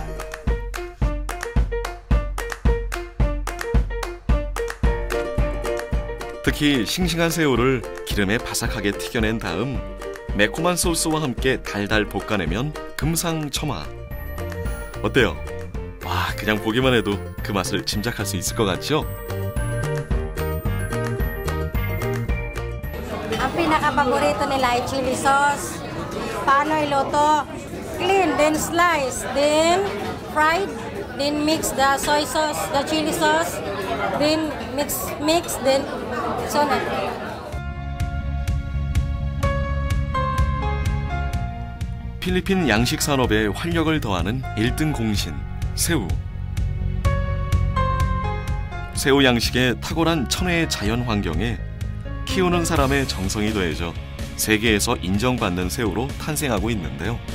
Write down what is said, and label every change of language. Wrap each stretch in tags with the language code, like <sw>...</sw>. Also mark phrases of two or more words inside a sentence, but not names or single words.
<ko>특히 싱싱한 새우를 기름에 바삭하게 튀겨낸 다음 매콤한 소스와 함께 달달 볶아내면 금상첨화. 어때요? 와, 그냥 보기만 해도 그 맛을 짐작할 수 있을 것 같죠?</ko> <tl>Ang pinaka-paborito nila ay</tl> <en>chili sauce.</en> <tl>Paano iluto?</tl> <en>Clean, then slice, then fried, then mix the soy sauce, the chili sauce, then mix, then so on.</en> <ko>필리핀 양식 산업에 활력을 더하는 1등 공신, 새우. 새우 양식의 탁월한 천혜의 자연 환경에 키우는 사람의 정성이 더해져 세계에서 인정받는 새우로 탄생하고 있는데요.</ko>